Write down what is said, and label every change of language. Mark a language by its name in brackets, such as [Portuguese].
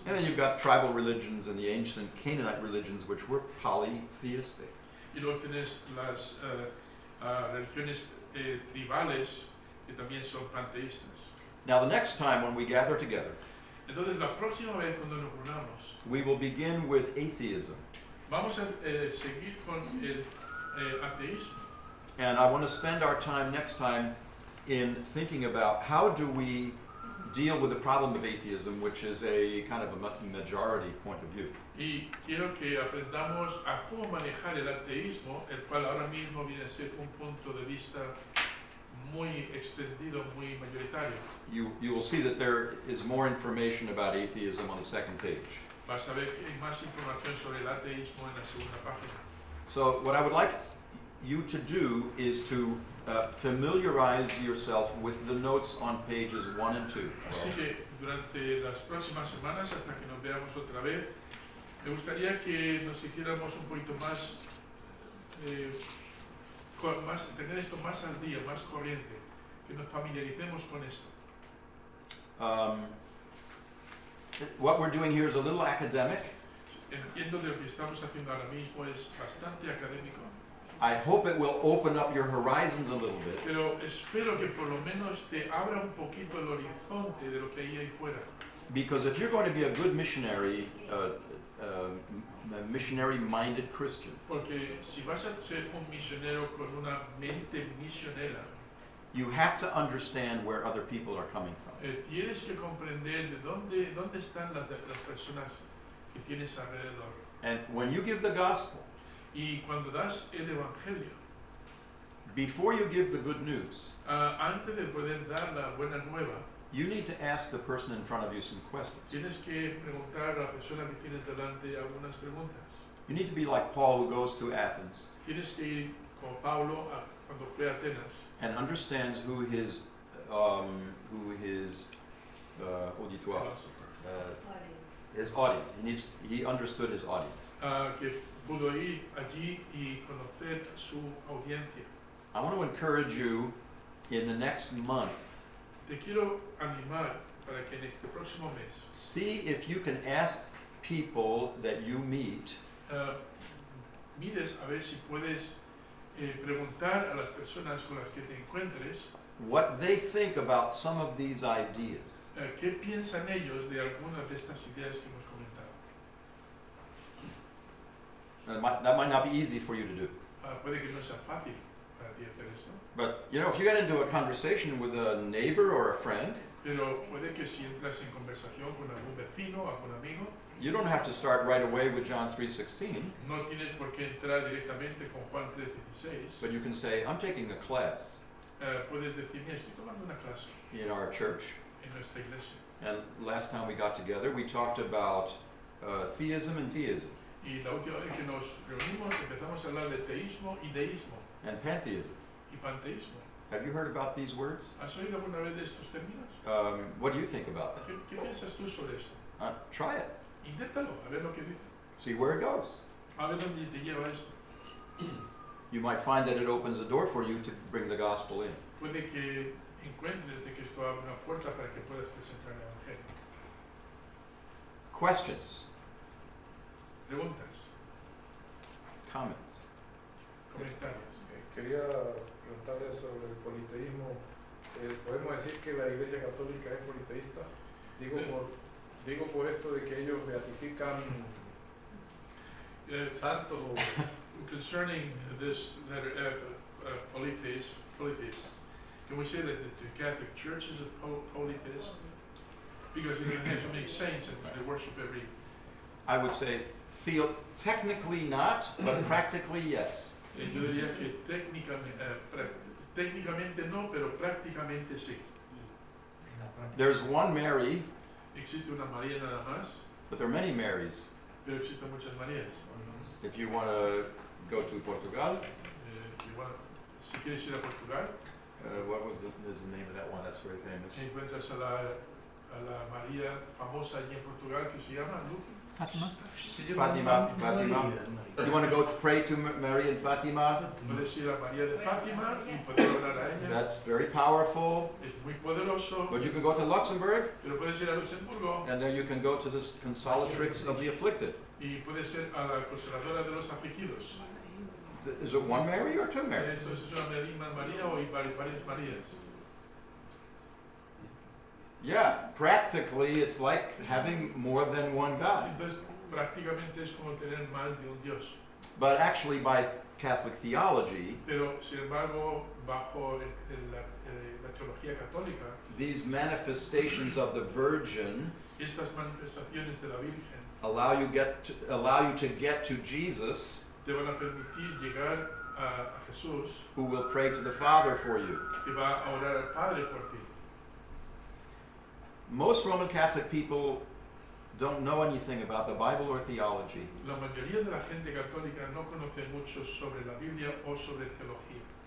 [English] And then you've got tribal religions and the ancient Canaanite religions, which were polytheistic. [Spanish] Y luego tienes las religiones tribales que también son panteístas. [English] Now, the next time when we gather together, [Spanish] Entonces, la próxima vez cuando nos reunamos, [English] we will begin with atheism. [Spanish] vamos a seguir con el ateísmo. [English] And I want to spend our time next time in thinking about how do we deal with the problem of atheism, which is a kind of a majority point of view. [Spanish] Y quiero que aprendamos a cómo manejar el ateísmo, el cual ahora mismo viene a ser un punto de vista muy extendido, muy mayoritario. [English] You will see that there is more information about atheism on the second page. [Spanish] Vas a ver que hay más información sobre el ateísmo en la segunda página. [English] So what I would like you to do is to familiarize yourself with the notes on pages 1 and 2. [Spanish] Así que durante las próximas semanas, hasta que nos veamos otra vez, me gustaría que nos hiciéramos un poquito más, tener esto más al día, más corriente, que nos familiaricemos con esto. [English] What we're doing here is a little academic. [Spanish] Entiendo de lo que estamos haciendo ahora mismo es bastante académico, [English] I hope it will open up your horizons a little bit, [Spanish] pero espero que por lo menos te abra un poquito el horizonte de lo que hay ahí fuera. [English] because if you're going to be a good missionary, a missionary-minded Christian, [Spanish] Porque si vas a ser un misionero con una mente misionera, [English] you have to understand where other people are coming from. [Spanish] tienes que comprender de dónde están las personas que tienes alrededor. [English] And when you give the gospel, [Spanish] Y cuando das el evangelio, [English] before you give the good news, [Spanish] antes de poder dar la buena nueva, [English] you need to ask the person in front of you some questions. [Spanish] tienes que preguntar a la persona que tienes delante algunas preguntas. [English] You need to be like Paul, who goes to Athens [Spanish] Tienes que ir como Pablo cuando fue a Atenas [English] and understands who his [French] auditoire, [English] Audience. his audience. He understood his audience. [Spanish] que pudo ir allí y conocer su audiencia. [English] I want to encourage you in the next month, [Spanish] Te quiero animar para que en este próximo mes [English] see if you can ask people that you meet [Spanish] mires a ver si puedes preguntar a las personas con las que te encuentres [English] what they think about some of these ideas. [Spanish] qué piensan ellos de algunas de estas ideas que hemos comentado. [English] That might not be easy for you to do. [Spanish] Puede que no sea fácil para ti hacer esto. [English] But you know, if you get into a conversation with a neighbor or a friend, [Spanish] Pero puede que si entras en conversación con algún vecino, algún amigo, [English] you don't have to start right away with John 3:16, [Spanish] no tienes por qué entrar directamente con Juan 3:16. [English] but you can say, I'm taking a class [Spanish] Puedes decir, mira, estoy tomando una clase [English] in our church. [Spanish] en nuestra iglesia. [English] And last time we got together, we talked about theism and deism [Spanish] Y la última vez que nos reunimos empezamos a hablar de teísmo y deísmo [English] and pantheism. [Spanish] y panteísmo. [English] Have you heard about these words? [Spanish] ¿Has oído alguna vez de estos términos? [English] What do you think about them? [Spanish] ¿Qué piensas tú sobre esto? [English] Try it. [Spanish] Inténtalo, a ver lo que dice. [English] See where it goes. [Spanish] A ver dónde te lleva esto. [English] You might find that it opens a door for you to bring the gospel in. [Spanish] Puede que encuentres de que esto abre una puerta para que puedas presentar el Evangelio. [English] Questions? [Spanish] Preguntas, [English] Comments? [Spanish] comentarios. Quería preguntarle sobre el politeísmo. ¿Podemos decir que la Iglesia Católica es politeísta? Digo por esto de que ellos beatifican santos. [English] Concerning this letter F, polytheist, can we say that the Catholic Church is a polytheist? Because they have so many saints and they worship every. I would say technically not, but practically yes. [Spanish] Yo diría que técnicamente no, pero prácticamente sí. En la práctica. [English] There's one Mary, [Spanish] Existe una María nada más, [English] but there are many Marys. [Spanish] pero existen muchas Marías. [English] If you want to go to Portugal, [Spanish] Igual, si quieres ir a Portugal, [English] what was the name of that one? That's very famous. [Spanish] encuentras a la María famosa allí en Portugal que se llama Luz. [English] Fatima. [Spanish] Se llama Fatima. María. [English] You want to go to pray to Mary and Fatima? [Spanish] Puedes ir a María de Fátima y poder orar a ella. [English] That's very powerful. [Spanish] Es muy poderoso. [English] But you can go to Luxembourg, [Spanish] Pero puedes ir a Luxemburgo [English] and then you can go to the consolatrix of the afflicted. [Spanish] y puedes ir a la consoladora de los afligidos. [English] Is it one Mary or two Marys? [Spanish] Eso es una María o hay varias Marías. [English] Yeah, practically it's like having more than one God. [Spanish] Entonces prácticamente es como tener más de un Dios. [English] But actually by Catholic theology, [Spanish] Pero sin embargo, bajo la teología católica, [English] these manifestations of the Virgin [Spanish] estas manifestaciones de la Virgen [English] allow you to get to Jesus, [Spanish] te van a permitir llegar a Jesús, [English] who will pray to the Father for you. [Spanish] que va a orar al Padre por ti. [English] Most Roman Catholic people don't know anything about the Bible or theology. [Spanish] La mayoría de la gente católica no conoce mucho sobre la Biblia o sobre teología.